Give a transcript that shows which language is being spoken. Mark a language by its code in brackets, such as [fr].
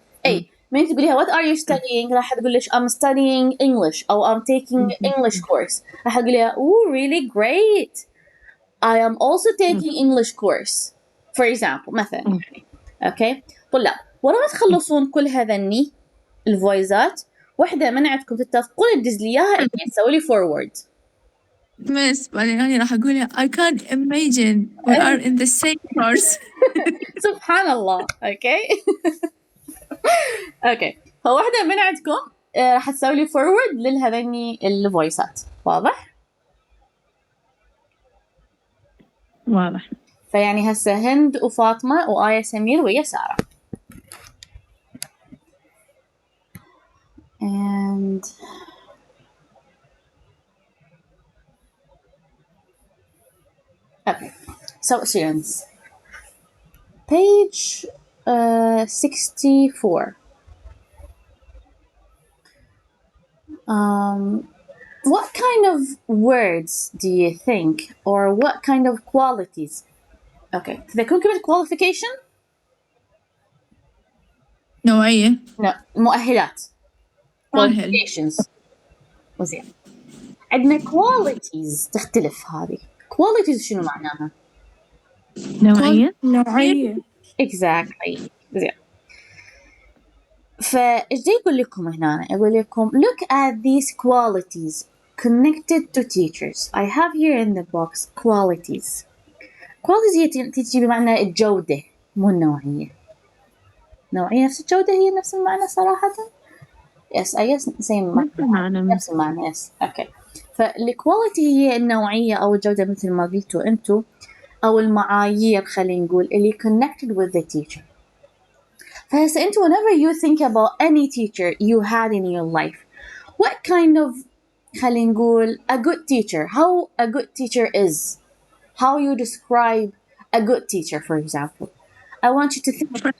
[ar] اي من تقوليها [en] what are you studying [ar] راح تقول لك [en] I'm studying English [ar] أو [en] I'm taking English course [ar] راح تقول لها [en] oh really great I am also taking English course for example [ar] مثلا اوكي طلاب ورا ما تخلصون كل هذني الفويزات واحدة من عندكم تتفقون تدز لي اياها اني تسوي لي forward. بس بعدين أنا راح أقولها [en] I can't imagine we are in the same course. [ar] سبحان الله. اوكي اوكي فواحدة من عندكم راح تسوي لي forward لهذني الفويسات واضح؟ واضح. فيعني هسه هند وفاطمة وآية سمير ويا سارة. [en] and okay so students page 64 what kind of words do you think or what kind of qualities okay [ar] تذكرون كلمة [en] qualification [ar] نوعية. no مؤهلات qualifications وزين عندنا qualities تختلف هذه qualities شنو معناها نوعية. exactly زين فايش يقول لكم هنا يقول لكم [en] look at these qualities connected to teachers I have here in the box [ar] qualities هي تجي بمعنى الجودة مو النوعية نفس الجودة هي نفس المعنى صراحة [en] yes I guess [ar] نفس المعنى yes okay فالquality هي النوعية أو الجودة مثل ما قلتوا أنتوا أو المعايير خلينا نقول اللي [en] connected with the teacher. فهسه أنتوا whenever you think about any teacher you had in your life what kind of [ar] خلينا نقول [en] a good teacher how a good teacher is how you describe a good teacher for example I want you to think